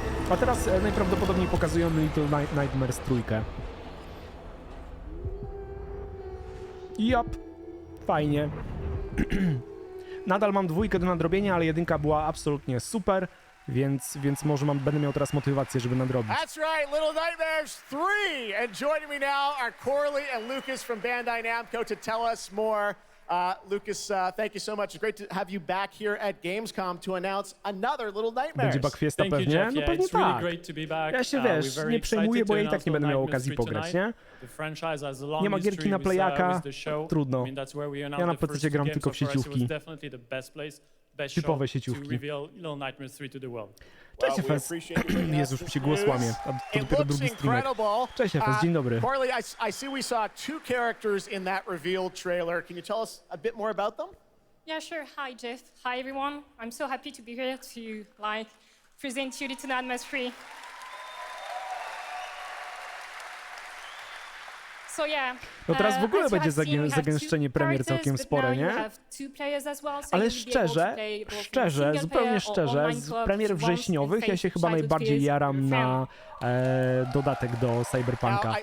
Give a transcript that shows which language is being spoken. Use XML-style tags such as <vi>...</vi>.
<pl>A teraz najprawdopodobniej pokazują Little Nightmares 3. Jop, fajnie. Nadal mam 2 do nadrobienia, ale 1 była absolutnie super, więc może będę miał teraz motywację, żeby nadrobić.</pl> <en>That's right, Little Nightmares 3! And joining me now are Corley and Lucas from Bandai Namco to tell us more. Lucas, thank you so much. It's great to have you back here at Gamescom to announce another Little Nightmares.</en> <pl>Będzie Backfiesta pewnie? No pewnie tak. Ja się wiesz, nie przejmuję, bo ja i tak nie będę miał okazji pograć, nie? Nie ma gierki na Playaka, trudno. Ja na PC gram tylko w sieciówki. Typowe sieciówki. Cześć FS. Jezus, mi się głos łamie. A to dopiero drugi streamek. Cześć FS, dzień dobry.</pl> <en>Corley, I see we saw 2 characters in that reveal trailer. Can you tell us a bit more about them? Yeah, sure. Hi, Jeff. Hi, everyone. I'm so happy to be here to, present you Little Nightmares 3.</en> <pl>No teraz w ogóle będzie zagęszczenie premier całkiem spore, nie? Ale szczerze, zupełnie szczerze, z premier wrześniowych ja się chyba najbardziej jaram na dodatek do Cyberpunka.</pl>